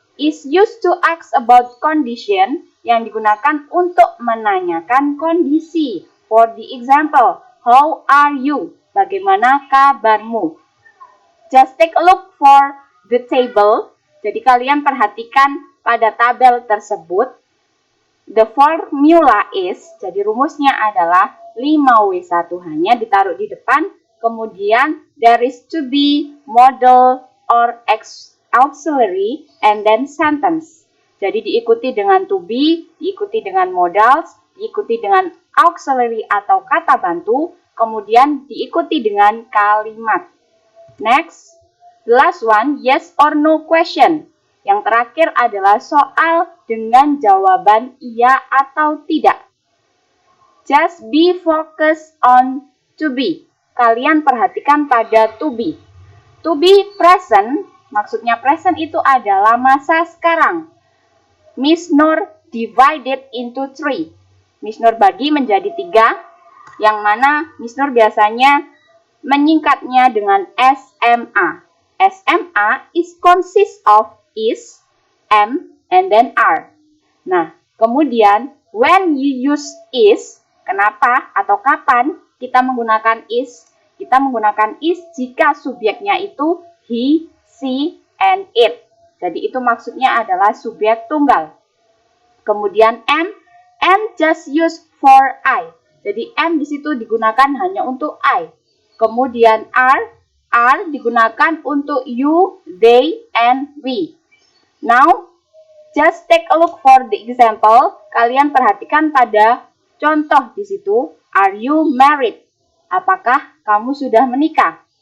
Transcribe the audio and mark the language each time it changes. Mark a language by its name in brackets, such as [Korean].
[English] Is used to ask about condition, [Indonesian] yang digunakan untuk menanyakan kondisi. [English] For the example, how are you? [Indonesian] Bagaimana kabarmu? [English] Just take a look for the table. [Indonesian] Jadi kalian perhatikan pada tabel tersebut. [English] The formula is, [Indonesian] jadi rumusnya adalah 5W1H-nya ditaruh di depan. [English] Kemudian there is to be, modal, or auxiliary, and then sentence. [Indonesian] Jadi diikuti dengan to be, diikuti dengan modals, diikuti dengan auxiliary atau kata bantu, kemudian diikuti dengan kalimat. [English] Next, the last one, yes or no question. [Indonesian] Yang terakhir adalah soal dengan jawaban iya atau tidak. [English] Just be focused on to be. [Indonesian] Kalian perhatikan pada to be. To be present, maksudnya present itu adalah masa sekarang. [English] Miss Nur divided into 3. [Indonesian] Miss Nur bagi menjadi 3, yang mana Miss Nur biasanya menyingkatnya dengan SMA. [English] SMA is consist of is, am, and then are. [Indonesian] Nah, kemudian [English] when you use is, [Indonesian] kenapa atau kapan kita menggunakan is? Kita menggunakan is jika subjeknya itu he, she, and it. Jadi itu maksudnya adalah subjek tunggal. Kemudian am [English] And just use for I. [Indonesian] Jadi and di situ digunakan hanya untuk I. Kemudian are digunakan untuk you, they, and we. [English] Now, just take a look for the example. [Indonesian] Kalian perhatikan pada contoh di situ. [English] Are you married? [Indonesian] Apakah kamu sudah menikah?